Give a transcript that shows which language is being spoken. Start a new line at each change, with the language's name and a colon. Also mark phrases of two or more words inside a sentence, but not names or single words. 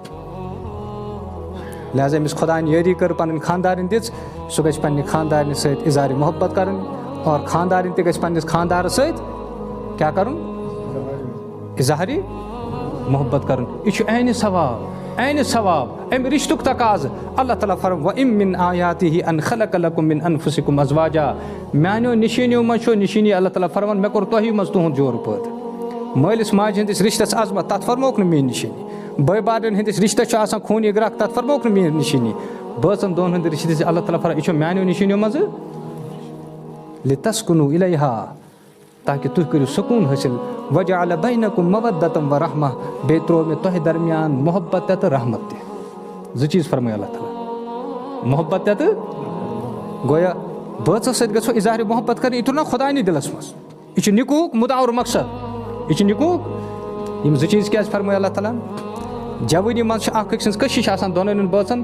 Kashmiri: لہٰذا أمِس خۄدایَن یٲری کٔر پنٕنۍ خاندارِنۍ دِژ سُہ گژھِ پننہِ خاندارنہِ سۭتۍ اِظہارِ محبت کرٕنۍ اور خاندارِنۍ تہِ گژھِ پننِس خاندارس سۭتۍ کیٛاہ کرُن اِظہارِ محبت کرُن. یہِ چھُ عینِ ثواب اَمہِ رِشتُک تقاضہٕ.
Arabic: اللہ تعالیٰ فرماوَ وَإِن مِّن آیاتِهِ أَن خَلَقَ لَكُم مِّن أَنفُسِكُم أَزْوَاجًا.
Kashmiri: میانیو نِشٲنیو منٛز چھو نِشٲنی اللہ تعالیٰ فرماوان مےٚ کوٚر تۄہی منٛز تُہُنٛد جورٕ پٲدٕ. مٲلِس ماجہِ ہٕنٛدِس رِشتَس عظمت تَتھ فرموکھ نہٕ میٲنۍ نِشٲنی. بٲے بارنٮ۪ن ہٕنٛدِس رِشتَس چھُ آسان خوٗنی گرٛکھ تَتھ فرموکھ نہٕ میٲنۍ نِشٲنی. بٲژن دۄن ہٕنٛدِ رِشتہٕ چھِ اللہ تعالیٰ فرماوان یہِ چھُ میانیو نِشٲنیو منٛزٕ
Arabic: لِتَسکُنوٗ اِلیہا
Kashmiri: تاکہِ تُہۍ کٔرِو سکوٗن حٲصِل.
Arabic: وَجَعَلَ بَینَکُم مَوَدَّةً وَرَحمَةً
Kashmiri: بیٚیہِ ترٛوو مےٚ تۄہہِ درمیان محبت تہِ تہٕ رحمت تہِ. زٕ چیٖز فرمٲے اللہ تعالیٰ. محبت تہِ تہٕ گویا بٲژَس سۭتۍ گژھو اِظہارِ محبت کَرٕنۍ. یہِ تُل نا خۄداینہِ دِلس منٛز. یہِ چھُ نِکوٗہُک مُدعا اور مقصد. یہِ چھُ نِکوٗہُک. یِم زٕ چیٖز کیٛازِ فرمٲے اللہ تعالیٰ. جوٲنی منٛز چھِ اکھ أکۍ سٕنٛز کٔشِش آسان دۄنوٕنٮ۪ن بٲژن.